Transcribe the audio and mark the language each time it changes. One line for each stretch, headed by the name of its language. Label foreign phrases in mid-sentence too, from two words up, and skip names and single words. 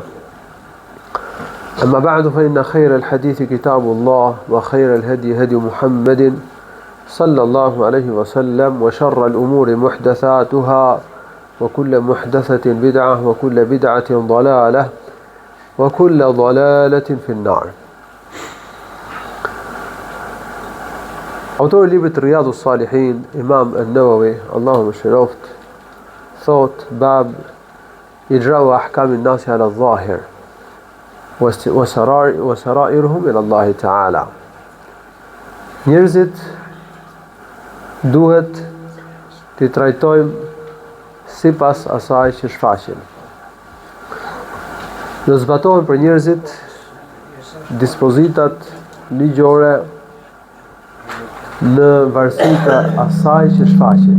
Arabic: أما بعد فإن خير الحديث كتاب الله وخير الهدي هدي محمد صلى الله عليه وسلم وشر الأمور محدثاتها وكل محدثة بدعة وكل بدعة ضلالة وكل ضلالة في النار.
Albanian: Autori i librit Riyadhus Salihin, Imam An-Nawawi, Allahu mëshiroft, thot
Arabic: باب إجراء أحكام الناس على الظاهر وسرائرهم إلى الله تعالى.
Albanian: Njerëzit duhet t'i trajtojmë sipas asaj që shfaqin. Do zbatohen për njerëzit dispozitat ligjore në varësi të asaj që shfaqin.